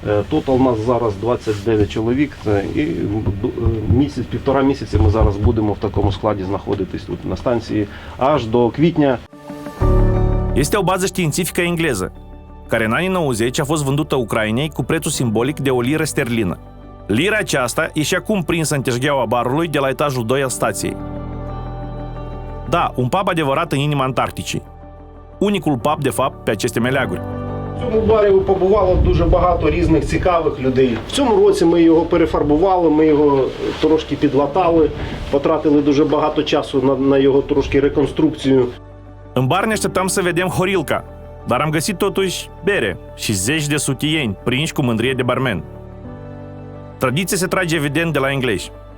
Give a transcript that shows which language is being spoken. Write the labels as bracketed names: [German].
[Ukrainian] Тотал у нас зараз 29 чоловік і півтора місяці ми зараз будемо в такому складі знаходитись тут на станції аж до квітня. [Romanian] Este o bază științifică engleză, care în anii 90 a fost vândută Ucrainei cu prețul simbolic de o liră sterlină. Lira aceasta e și acum prinsă în teșgheaua barului de la etajul 2 al stației. Da, un pub adevărat în inima Antarcticii. Unicul pub, de fapt, pe aceste meleaguri. [Ukrainian] В цьому барі побувало дуже багато різних цікавих людей. В цьому році ми його перефарбували, ми його трошки підлатали, потратили дуже багато часу на його трошки реконструкцію. [Romanian] În bar ne așteptam să vedem Horilca, dar am găsit totuși bere și zeci de sutieni prinși cu mândrie de barman. Tradiția se trage evident de la englezi.